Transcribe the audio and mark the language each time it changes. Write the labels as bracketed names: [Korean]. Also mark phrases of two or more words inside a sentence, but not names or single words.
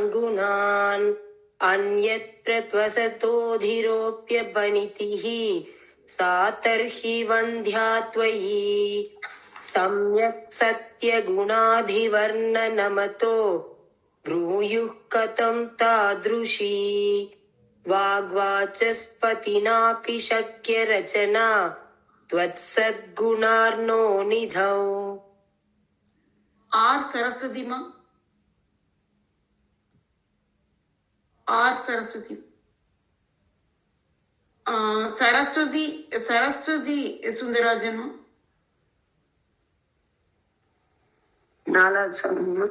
[Sanskrit] गुणान् अन्यत्र त्वसतोधिरोऽप्यपणितिः सा तर्हि वन्द्या त्वयि सम्यक् सत्यगुणाभिवर्णनमतो ब्रूयुः कथं तादृशी वाग्वाचस्पतिनापि शक्य रचना त्वत्सद्गुणार्णो निधौ. [Tamil] ஆர் சரஸ்வதிமா. ஆர் சரஸ்வதி. சரஸ்வதி சரஸ்வதி சுந்தரராஜன். நாலாவது சொல்லணுமா?